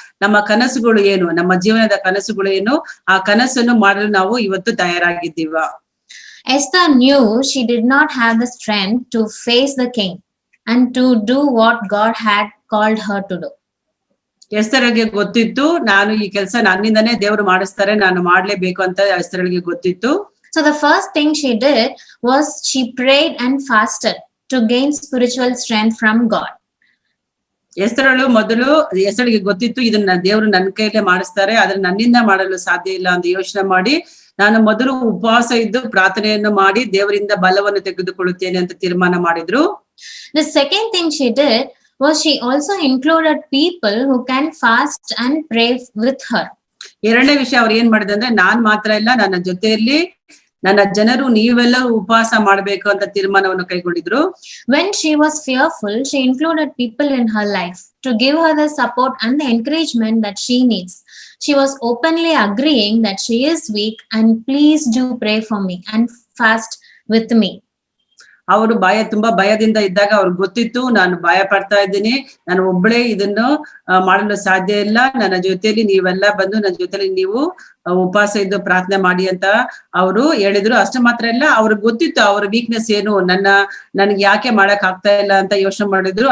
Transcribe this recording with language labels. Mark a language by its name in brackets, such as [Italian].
[Kannada] ನಮ್ಮ ಕನಸುಗಳು ಏನು, ನಮ್ಮ ಜೀವನದ ಕನಸುಗಳು ಏನು, ಆ ಕನಸನ್ನು ಮಾಡಲು ನಾವು ಇವತ್ತು ತಯಾರಾಗಿದ್ದೀವ. [English] Esther knew she did not have the strength to face the king and to do what God had called her to do. [Kannada] ಎಸ್ತರಳಿಗೆ ಗೊತ್ತಿತ್ತು, ನಾನು ಈ ಕೆಲಸ ನನ್ನಿಂದನೇ ದೇವರು ಮಾಡಿಸ್ತಾರೆ, ನಾನು ಮಾಡ್ಲೇಬೇಕು ಅಂತ ಎಸ್ತರಳಿಗೆ ಗೊತ್ತಿತ್ತು. [English] So the first thing she did was she prayed and fasted to gain spiritual strength from God. [Kannada] ಎಸ್ತರಳಿಗೆ ಗೊತ್ತಿತ್ತು, ಇದನ್ನ ದೇವರು ನನ್ನ ಕೈಲೇ ಮಾಡಿಸ್ತಾರೆ, ಆದ್ರೆ ನನ್ನಿಂದ ಮಾಡಲು ಸಾಧ್ಯ ಇಲ್ಲ ಅಂತ ಯೋಚನೆ ಮಾಡಿ ನಾನು ಮೊದಲು ಉಪವಾಸ ಇದ್ದು ಪ್ರಾರ್ಥನೆಯನ್ನು ಮಾಡಿ ದೇವರಿಂದ ಬಲವನ್ನು ತೆಗೆದುಕೊಳ್ಳುತ್ತೇನೆ ಅಂತ ತೀರ್ಮಾನ ಮಾಡಿದ್ರು. [English] The second thing she did was she also included people who can fast and pray with her. [Kannada] ಎರಡನೇ ವಿಷಯ ಅವ್ರು ಏನ್ ಮಾಡಿದೆ ಅಂದ್ರೆ, ನಾನ್ ಮಾತ್ರ ಇಲ್ಲ, ನನ್ನ ಜೊತೆಯಲ್ಲಿ ನನ್ನ ಜನರು ನೀವೆಲ್ಲ ಉಪವಾಸ ಮಾಡ್ಬೇಕು ಅಂತ ತೀರ್ಮಾನವನ್ನು ಕೈಗೊಂಡಿದ್ರು. [English] When she was fearful, she included people in her life to give her the support and the encouragement that she needs. She was openly agreeing that she is weak and please do pray for me and fast with me. [Kannada] ಅವರು ತುಂಬಾ ಭಯದಿಂದ ಇದ್ದಾಗ ಅವ್ರಿಗೆ ಗೊತ್ತಿತ್ತು, ನಾನು ಭಯ ಪಡ್ತಾ ಇದ್ದೀನಿ, ನಾನು ಒಬ್ಬಳೇ ಇದನ್ನು ಮಾಡಲು ಸಾಧ್ಯ ಇಲ್ಲ, ನನ್ನ ಜೊತೆಯಲ್ಲಿ ನೀವೆಲ್ಲ ಬಂದು ನನ್ನ ಜೊತೆಲಿ ನೀವು ಉಪವಾಸ ಇದ್ದು ಪ್ರಾರ್ಥನೆ ಮಾಡಿ ಅಂತ ಅವರು ಹೇಳಿದ್ರು. ಅಷ್ಟು ಮಾತ್ರ ಇಲ್ಲ, ಅವ್ರಿಗೆ ಗೊತ್ತಿತ್ತು ಅವ್ರ ವೀಕ್ನೆಸ್ ಏನು, ನನ್ಗೆ ಯಾಕೆ ಮಾಡಕ್ ಆಗ್ತಾ ಇಲ್ಲ ಅಂತ ಯೋಚನೆ ಮಾಡಿದ್ರು.